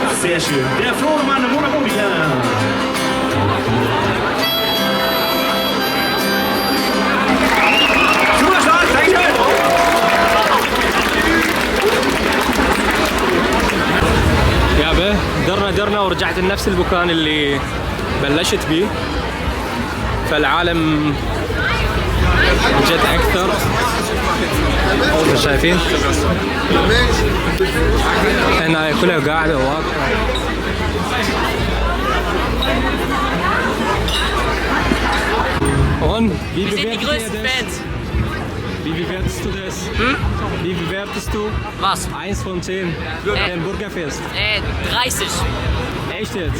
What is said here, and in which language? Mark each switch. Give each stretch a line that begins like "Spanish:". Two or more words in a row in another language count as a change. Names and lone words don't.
German: Sehr schön. Der Flonemann im Monaco. Super stark, danke.
Arabic: يا به درنا ورجعت لنفس المكان اللي بلشت بيه. فالعالم جد اكثر. شايفين هنا كلها قاعده واقفه.
German: Und wie Wir sind die bewertet ihr größten das? Fans. Wie bewertest du das? Wie bewertest du? Was? 1 von 10. Den Burgerfest. 30. Echt jetzt?